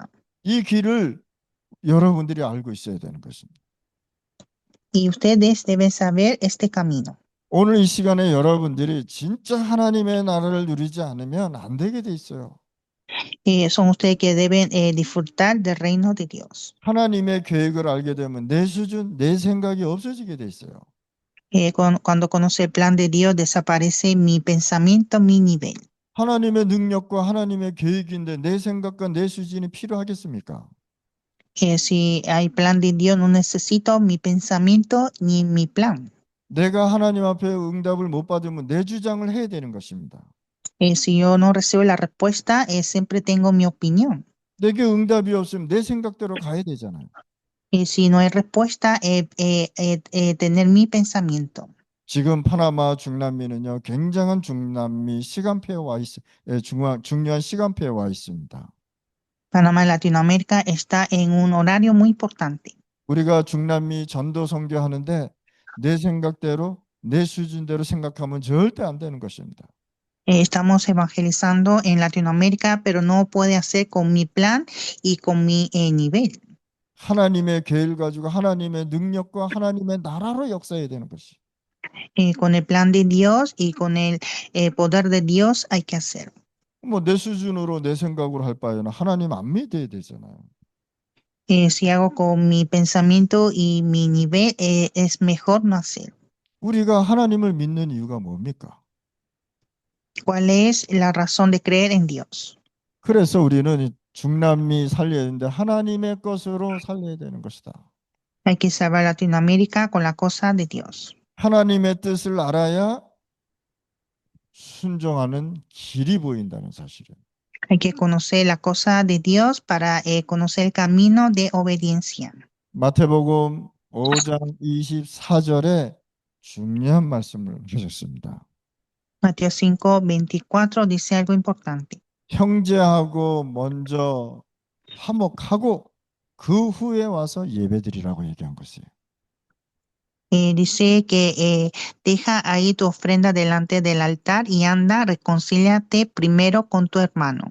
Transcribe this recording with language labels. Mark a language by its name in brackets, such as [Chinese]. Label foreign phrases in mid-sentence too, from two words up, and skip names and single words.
[Korean] 이 길을 여러분들이 알고 있어야 되는 것입니다. [Spanish] Y ustedes deben saber este camino. [Korean] 오늘 이 시간에 여러분들이 진짜 하나님의 나라를 누리지 않으면 안 되게 돼 있어요. [Spanish] Son ustedes que deben disfrutar del reino de Dios. [Korean] 하나님의 계획을 알게 되면 내 수준, 내 생각이 없어지게 돼 있어요. [Spanish] Cuando conoce el plan de Dios, desaparece mi pensamiento, mi nivel. [Korean] 하나님의 능력과 하나님의 계획인데 내 생각과 내 수준이 필요하겠습니까? [Spanish] Si hay plan de Dios, no necesito mi pensamiento ni mi plan. [Korean] 내가 하나님 앞에 응답을 못 받으면 내 주장을 해야 되는 것입니다. [Spanish] Si yo no recibo la respuesta, siempre tengo mi opinión. [Korean] 내게 응답이 없으면 내 생각대로 가야 되잖아요. [Spanish] Si no hay respuesta, tener mi pensamiento. [Korean] 지금 파나마 중남미는요 굉장한 중남미 시간표에 와 중요한 시간표에 와 있습니다. [Spanish] Panamá, Latinoamérica, está en un horario muy importante. [Korean] 우리가 중남미 전도 선교하는데 내 생각대로 내 수준대로 생각하면 절대 안 되는 것입니다. [Spanish] Estamos evangelizando en Latinoamérica, pero no puede hacer con mi plan y con mi nivel. [Korean] 하나님의 계획을 가지고 하나님의 능력과 하나님의 나라로 역사해야 되는 것이. [Spanish] Con el plan de Dios y con el poder de Dios hay que hacerlo. [Korean] 뭐 내 수준으로 내 생각으로 할 바에는 하나님 안 믿어야 되잖아요. [Spanish] Si hago con mi pensamiento y mi nivel, es mejor no hacerlo. [Korean] 우리가 하나님을 믿는 이유가 뭡니까? [Spanish] ¿Cuál es la razón de creer en Dios? [Korean] 그래서 우리는 이 중남미 살려야 되는데 하나님의 것으로 살려야 되는 것이다. [Spanish] Hay que salvar Latinoamérica con la cosa de Dios. [Korean] 하나님의 뜻을 알아야 순종하는 길이 보인다는 사실이에요. [Spanish] Hay que conocer la cosa de Dios para conocer el camino de obediencia. [Korean] 마태복음 5장 24절에 중요한 말씀을 하셨습니다. [Spanish] Mateo 5:24 dice algo importante. [Korean] 형제하고 먼저 화목하고 그 후에 와서 예배드리라고 얘기한 것이에요. [Spanish] Dice que deja ahí tu ofrenda delante del altar y anda, reconcíliate primero con tu hermano.